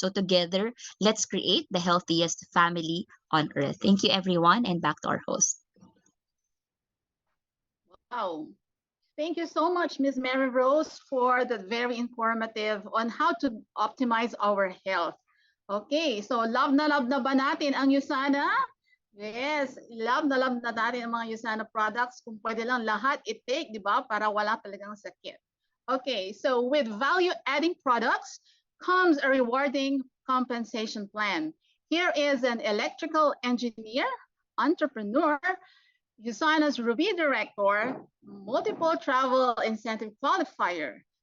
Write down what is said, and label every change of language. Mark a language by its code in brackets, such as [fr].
[en] So together, let's create the healthiest family on earth. Thank you, everyone, and back to our host. Wow. Thank you so much, Ms. Mary Rose, for that very informative on how to optimize our health. [tl] Okay, so love na ba natin ang Usana? Yes, love na natin ang mga Usana products. Kung pwede lang lahat i-take, di ba? Para wala talagang sakit. [en] Okay, so with value-adding products comes a rewarding compensation plan. Here is an electrical engineer, entrepreneur, Usana's Ruby Director, multiple travel incentive qualifier.